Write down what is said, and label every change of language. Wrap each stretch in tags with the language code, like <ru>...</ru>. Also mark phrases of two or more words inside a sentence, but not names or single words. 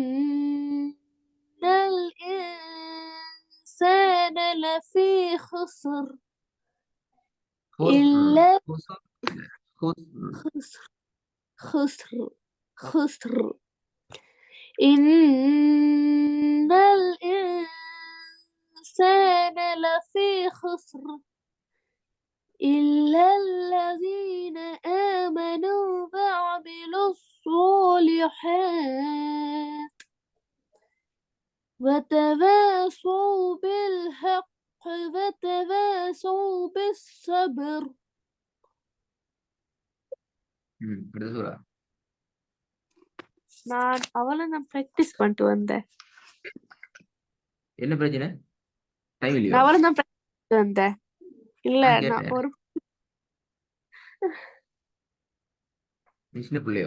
<ar>الإنسان لفي خسر إلا خسر إن الإنسان لفي خسر إلا الذين آمنوا وعملوا الصالحات وتواصوا بالحق وتواصوا بالصبر.</ar> <ta>நான் பிராக்டிஸ் பண்ணிட்டு வந்தேன். என்ன பிரச்சனை? டைம் இல்லையா? நான் அவ்வளவுதான் பிராக்டிஸ் வந்தேன். இல்ல நான் ஒரு சின்ன பிள்ளையோ?</ta>